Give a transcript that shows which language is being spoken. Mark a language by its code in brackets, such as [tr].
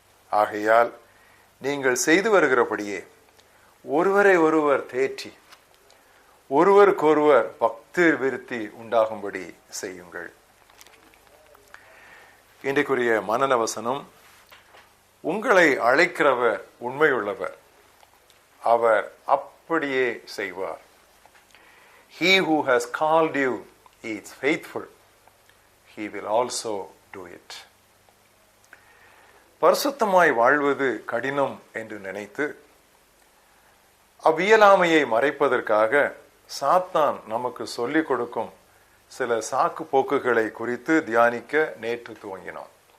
[ta] ஆகையால் நீங்கள் செய்து வருகிறபடியே ஒருவரை ஒருவர் தேற்றி ஒருவருக்கொருவர் பக்தி விருத்தி உண்டாகும்படி செய்யுங்கள். இன்றைக்குரிய மனன வசனம், உங்களை அழைக்கிறவர் உண்மையுள்ளவர், அவர் அப்படியே செய்வார். [en] He who has called you is faithful, he will also do it. [ta] பரிசுத்தமாய் வாழ்வது கடினம் என்று நினைத்து அவ்வியலாமையை மறைப்பதற்காக சாத்தான் நமக்கு சொல்லிக் கொடுக்கும் சில சாக்கு போக்குகளை குறித்து தியானிக்க நேற்று துவங்கினோம்.